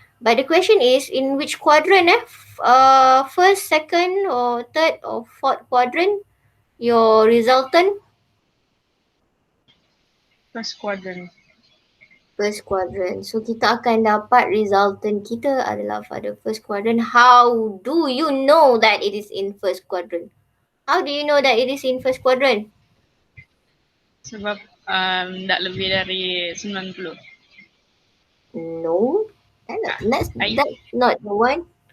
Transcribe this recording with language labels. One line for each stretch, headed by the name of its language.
English: But the question is in which quadrant first, second or third or fourth quadrant your resultant? First quadrant. First quadrant.
Malay: So kita akan dapat resultant kita adalah pada first quadrant.
English: How do you know that it is in first quadrant? How do you know that it is in first quadrant?
Malay: Sebab tak lebih dari 90.
English: No. That's not the one.